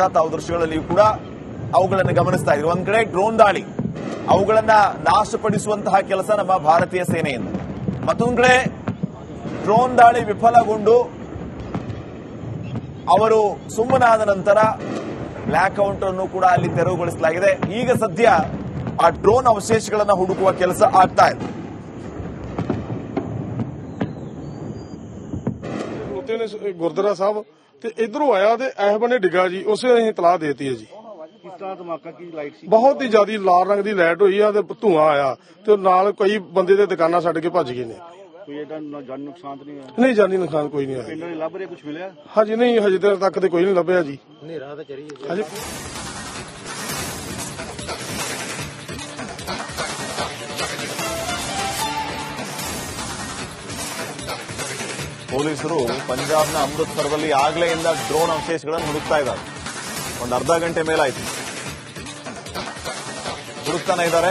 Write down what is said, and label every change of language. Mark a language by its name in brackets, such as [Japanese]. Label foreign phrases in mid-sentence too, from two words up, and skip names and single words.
[Kannada] ತಾವು ದೃಶ್ಯಗಳಲ್ಲಿಯೂ ಕೂಡ ಅವುಗಳನ್ನು ಗಮನಿಸ್ತಾ ಇದ್ರು. ಒಂದ್ ಕಡೆ ಡ್ರೋನ್ ದಾಳಿ, ಅವುಗಳನ್ನ ನಾಶಪಡಿಸುವಂತಹ ಕೆಲಸ ನಮ್ಮ ಭಾರತೀಯ ಸೇನೆಯಿಂದ. ಮತ್ತೊಂದು ಕಡೆ ಡ್ರೋನ್ ದಾಳಿ ವಿಫಲಗೊಂಡು ಅವರು ಸುಮ್ಮನಾದ ನಂತರ ಬ್ಲಾಕ್ ಔಟ್ ಅನ್ನು ಕೂಡ ಅಲ್ಲಿ ತೆರವುಗೊಳಿಸಲಾಗಿದೆ. ಈಗ ಸದ್ಯ ಆ ಡ್ರೋನ್ ಅವಶೇಷಗಳನ್ನು ಹುಡುಕುವ ಕೆಲಸ ಆಗ್ತಾ ಇದೆ. [Punjabi] ਗੁਰਦੁਆਰਾ ਸਾਹਿਬ ਤੇ ਇਧਰੋਂ ਆਇਆ ਤੇ ਇਹ ਬਨੇ ਡਿੱਗਾ ਜੀ, ਉਸੇ ਅਸੀਂ ਇਤਲਾਹ ਦੇਤੀ ਹੈ ਜੀ। ਕਿਸ ਤਰ੍ਹਾਂ ਧਮਾਕਾ ਕੀ ਲਾਈਟ ਸੀ? ਬਹੁਤ ਹੀ ਜ਼ਿਆਦੀ ਲਾਲ ਰੰਗ ਦੀ ਲਾਈਟ ਹੋਈ ਆ ਤੇ ਧੂਆਂ ਆਇਆ ਤੇ ਨਾਲ ਕਈ ਬੰਦੇ ਦੇ ਦੁਕਾਨਾਂ ਛੱਡ ਕੇ ਭੱਜ ਗਏ ਨੇ। ਕੋਈ ਇਹਦਾ ਜਾਨੀ ਨੁਕਸਾਨ ਤਾਂ ਨਹੀਂ ਹੋਇਆ? ਨਹੀਂ, ਜਾਨੀ ਨੁਕਸਾਨ ਕੋਈ ਨਹੀਂ ਆਇਆ। ਪਿੰਡਾਂ ਦੇ ਲੱਭ ਰਹੇ ਕੁਝ ਮਿਲਿਆ? ਹਾਂਜੀ ਨਹੀਂ, ਹਜੇ ਤੱਕ ਤੇ ਕੋਈ ਨਹੀਂ ਲੱਭਿਆ ਜੀ। ਹਨੇਰਾ ਤਾਂ ਚੜੀ ਹੈ ਹਜੇ [Kannada] ಪೊಲೀಸರು ಪಂಜಾಬ್ನ ಅಮೃತಸರದಲ್ಲಿ ಆಗ್ಲೆಯಿಂದ ಡ್ರೋನ್ ಅವಶೇಷಗಳನ್ನು ಹುಡುಕ್ತಾ ಇದ್ದಾರೆ. ಒಂದು ಅರ್ಧ ಗಂಟೆ ಮೇಲಾಯಿತು ಹುಡುಕ್ತಾನೆ ಇದ್ದಾರೆ.